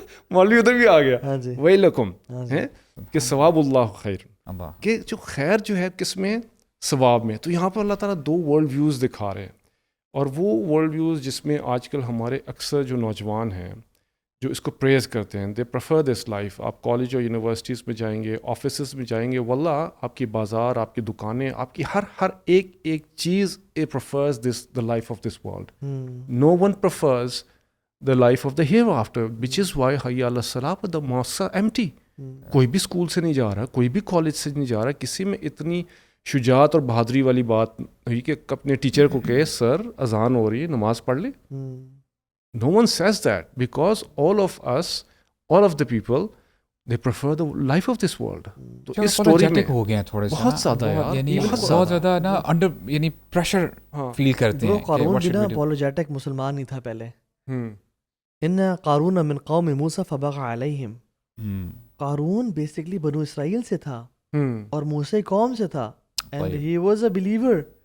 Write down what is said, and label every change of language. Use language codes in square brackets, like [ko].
[ur] مولوی ادھر بھی آ گیا, ویلکم, کہ ثواب اللہ خیر, کہ جو خیر جو ہے کس میں, ثواب میں. تو یہاں پر اللہ تعالیٰ 2 ورلڈ ویوز دکھا رہے ہیں, اور وہ ورلڈ ویوز جس میں آج کل ہمارے اکثر جو نوجوان ہیں جو اس کو پریز کرتے ہیں, [en] They prefer this life. [ur] آپ کالج اور یونیورسٹیز میں جائیں گے, آفیسز میں جائیں گے, واللہ آپ کی بازار, آپ کی دکانیں, آپ کی ہر ایک چیز [en] A prefers this the life of this world. No one prefers the life of the hereafter, which is why [ar] حی علی الصلاۃ [en] the mosques are empty. [ur] کوئی بھی اسکول سے نہیں جا رہا, کوئی بھی کالج سے نہیں جا رہا, کسی میں اتنی شجاعت اور بہادری والی بات ہوئی کہ اپنے ٹیچر کو کہے سر اذان ہو رہی ہے, نماز پڑھ لے. [en] No one says that because all of us, all of the people, they prefer the life of this world. [ur] تو اس سٹوری میں ہو گئے ہیں تھوڑے سے بہت زیادہ یار, یعنی بہت زیادہ نا انڈر یعنی پریشر فیل کرتے ہیں. قارون بھی نا اپولوجیٹک مسلمان نہیں تھا پہلے. [ar] ان قارون من قوم موسیٰ فبغى علیہم. [ur] قارون بیسکلی بنو اسرائیل سے تھا اور موسیٰ قوم سے تھا, [en] And he was a believer.